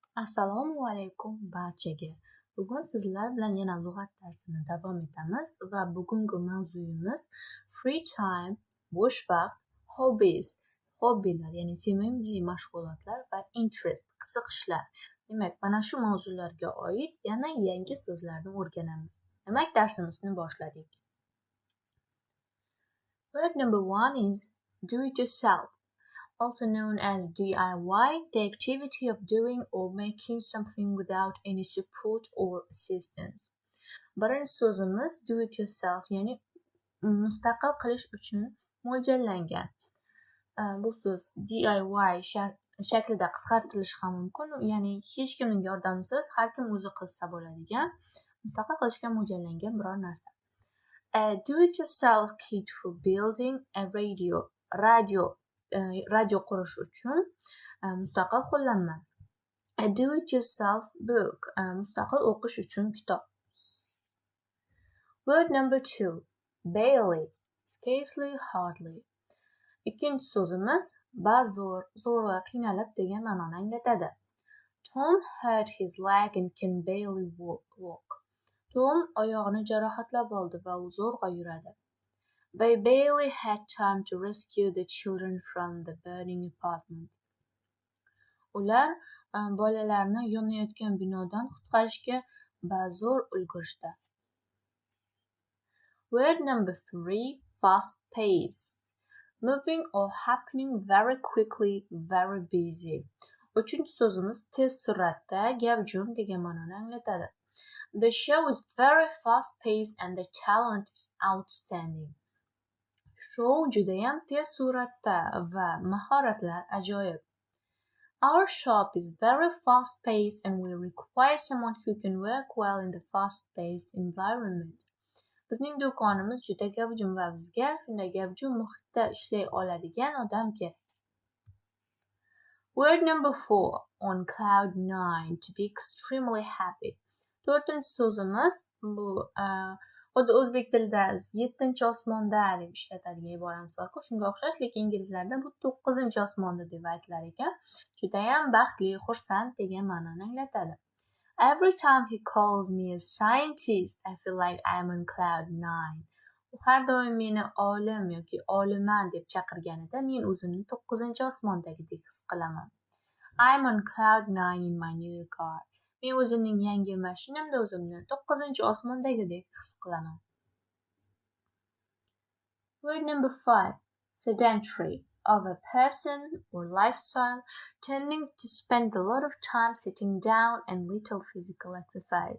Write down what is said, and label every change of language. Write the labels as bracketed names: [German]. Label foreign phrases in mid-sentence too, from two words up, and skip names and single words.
[Uzbek] Assalomu alaykum barchaga. Bugun sizlar bilan yana lug'at darsini davom etamiz va bugungi mavzuyimiz [English] free time, [Uzbek] bo'sh vaqt, hobbies, hobbilar, ya'ni sevimli mashg'ulotlar va interest, qiziqishlar. Demak, mana shu mavzularga oid yana yangi so'zlarni o'rganamiz. Demak, darsimizni boshladik. [English] Word number 1 is do it yourself. Also known as DIY, the activity of doing or making something without any support or assistance. [Uzbek] Birinchi so'zimiz [English] do it yourself, [Uzbek] ya'ni mustaqil qilish uchun mo'ljallangan. Bu so'z DIY shaklida qisqartirilishi ham mumkin, ya'ni hech kimning yordamisiz har kim o'zi qilsa bo'ladigan, mustaqil qilishga mo'ljallangan biror narsa. [English] A do-it-yourself kit for building a radio [Uzbek] qurish uchun mustaqil qo'llanma. [English] A do-it-yourself book, [Uzbek] mustaqil o'qish uchun kitob. [English] Word number 2, barely, scarcely, hardly. [Uzbek] Ikkinchi so'zimiz ba'zo'r, zo'rg'a, qiynalib degan ma'noni anglatadi. [English] Tom hurt his leg and can barely walk. [Uzbek] Tom oyog'ini jarohatlab oldi va u zo'rg'a yuradi. [English] They barely had time to rescue the children from the burning apartment. [Uzbek] Ular bolalarni yonayotgan binodan qutqarishga bazo'r ulgurishdi. [English] Word number 3, fast-paced. Moving or happening very quickly, very busy. [Uzbek] Uchinchi so'zimiz tez sur'atda, gavjum degan ma'noni anglatadi. [English] The show is very fast-paced and the talent is outstanding. [Uzbek] Show judayam tez sur'atda va mahoratlar ajoyib. [English] Our shop is very fast-paced and we require someone who can work well in the fast-paced environment. [Uzbek] Bizning do'konimiz juda gavjum va bizga shunday gavjum muhitda ishlay oladigan odam kerak. [English] Word number 4, on cloud 9, to be extremely happy. [Uzbek] To'rtinchi so'zimiz bu xuddi o'zbek tilida 7-chi osmonda deb ishlatadigan iboramiz bor-ku, shunga o'xshash, lekin inglizlarda bu 9-chi osmonda deb aytilar ekan. Judayam baxtli, xursand degan ma'noni anglatadi. [English] Every time he calls me a scientist, I feel like I'm on cloud 9. [Uzbek] U har doim meni olim yoki oliman deb chaqirganida men o'zimni 9-chi osmondagidek his qilaman. [English] I'm on cloud 9 in my new car. [Uzbek] Men o'zimning yangi mashinamda o'zimni 9-chi osmondagidek his qilaman. [English] Word number 5, sedentary, of a person or lifestyle tending to spend a lot of time sitting down and little physical exercise.